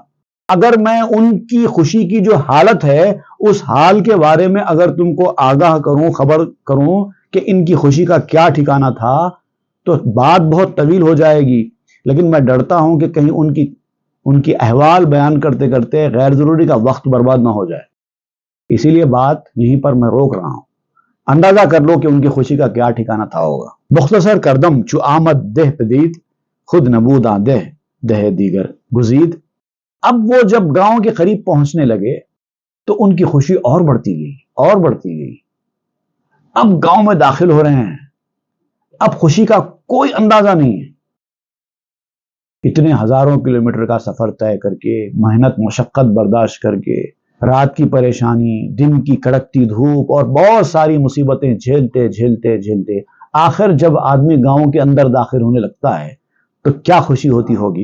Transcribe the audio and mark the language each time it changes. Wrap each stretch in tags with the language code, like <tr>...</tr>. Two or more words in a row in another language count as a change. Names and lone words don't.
<ur>اگر میں ان کی خوشی کی جو حالت ہے اس حال کے بارے میں اگر تم کو آگاہ کروں، خبر کروں کہ ان کی خوشی کا کیا ٹھکانہ تھا، تو بات بہت طویل ہو جائے گی، لیکن میں ڈرتا ہوں کہ کہیں ان کی احوال بیان کرتے کرتے غیر ضروری کا وقت برباد نہ ہو جائے، اسی لیے بات یہیں پر میں روک رہا ہوں۔ اندازہ کر لو کہ ان کی خوشی کا کیا ٹھکانہ تھا ہوگا۔</ur> <fa>مختصر کردم چو آمد دہ پدید، خود نبوداں دہ دیگر گزید۔</fa> <ur>اب وہ جب گاؤں کے قریب پہنچنے لگے تو ان کی خوشی اور بڑھتی گئی۔ اب گاؤں میں داخل ہو رہے ہیں، اب خوشی کا کوئی اندازہ نہیں ہے۔ اتنے ہزاروں کلومیٹر کا سفر طے کر کے، محنت مشقت برداشت کر کے، رات کی پریشانی، دن کی کڑکتی دھوپ اور بہت ساری مصیبتیں جھیلتے جھیلتے جھیلتے آخر جب آدمی گاؤں کے اندر داخل ہونے لگتا ہے تو کیا خوشی ہوتی ہوگی۔</ur>